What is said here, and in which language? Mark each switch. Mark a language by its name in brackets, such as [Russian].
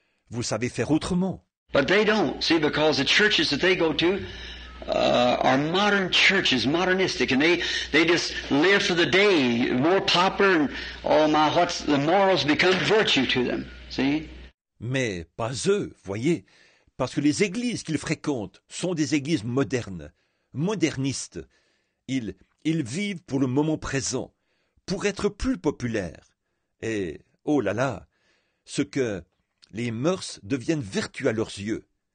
[French] Vous savez faire autrement. [English] But they don't, see, because the churches that they go to are modern churches, modernistic, and they just live for the day, more popular, and the morals become virtue to them, see? [French] Mais pas eux, voyez, parce que les églises qu'ils fréquentent sont des églises modernes, modernistes. Ils vivent pour le moment présent, pour être plus populaires. Et, oh là là, ce que les mœurs deviennent vertus à leurs yeux.